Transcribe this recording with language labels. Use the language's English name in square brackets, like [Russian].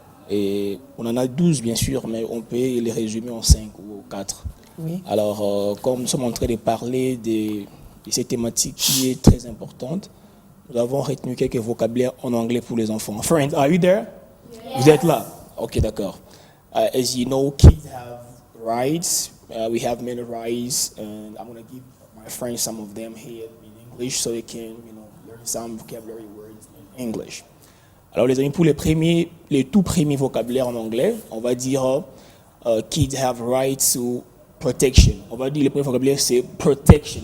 [French] Et on en a 12 bien sûr, mais on peut les résumer en 5 ou 4. Oui. Alors, comme nous sommes en train de parler de cette thématique qui est très importante, nous avons retenu quelques vocabulaires en anglais pour les enfants. [English] Friends, are you there? Yeah. [French] Vous êtes là? Ok, d'accord. [English] As you know, kids have rights. We have many rights, and I'm going to give my friends some of them here in English so they can, learn some vocabulary words in English. [French] Alors les amis, pour les tout premiers vocabulaires en anglais, on va dire [English] kids have rights to protection. [French] On va dire le premier vocabulaire c'est protection.